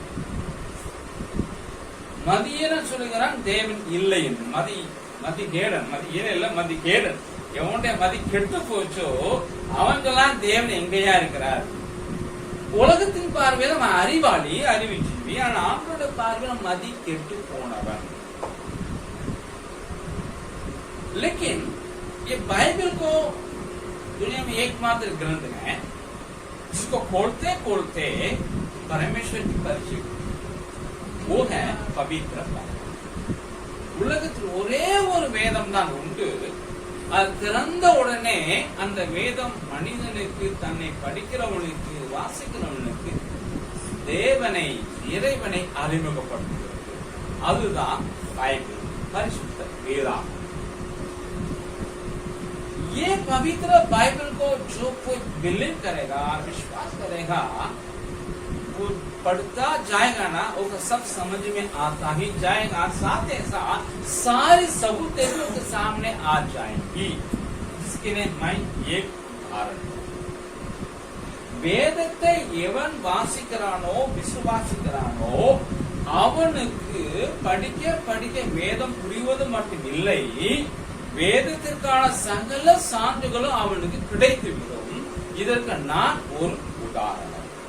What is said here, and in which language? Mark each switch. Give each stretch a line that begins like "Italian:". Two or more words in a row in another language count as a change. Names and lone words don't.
Tamil: மதியீனன் சொல்லுகிறான் தேவன் இல்லை என்று. மதிகேடன், மதியீனன் இல்ல மதிகேடன். எவனுடைய மதி கெட்டு போச்சோ அவங்கெல்லாம் தேவன் எங்கேயா இருக்கிறார். உலகத்தின் பார்வையில அவன் அறிவாளி, அறிவுஜீவி. ஆனா அவனோட பார்வையில மதி கெட்டு போனவன்.
Hindi: लेकिन ये बाइबल को दुनिया में एकमात्र ग्रंथ है जिसको खोलते खोलते परमेश्वर की परिचय, वो है पवित्र बाइबल.
Tamil: உலகத்தில் ஒரே ஒரு வேதம் தான் உண்டு. அது திறந்த உடனே அந்த வேதம் மனிதனுக்கு, தன்னை படிக்கிறவனுக்கு, வாசிக்கிறவனுக்கு தேவனை, இறைவனை அறிமுகப்படுத்துகிறது. அதுதான் பைபிள், பரிசுத்த வேதாகம்.
Hindi: ये पवित्र बाइबल को जो कोई बिलीव करेगा, विश्वास करेगा, वो पढ़ता जाएगा ना, वो सब समझ में आता ही जाएगा. साथ ही साथ सारी सबूतें उसके सामने आ जाएंगी. इसके लिए मैं एक उदाहरण,
Tamil: வேதத்தை எவன் வாசிக்கிறானோ விசுவாசிக்கிறானோ அவனுக்கு படிக்க படிக்க வேதம் புரிவது மட்டும் இல்லை, வேதத்திற்கான சகல சான்றுகளும் அவனுக்கு கிடைத்துவிடும். இதற்கு நான் ஒரு உதாரணம்.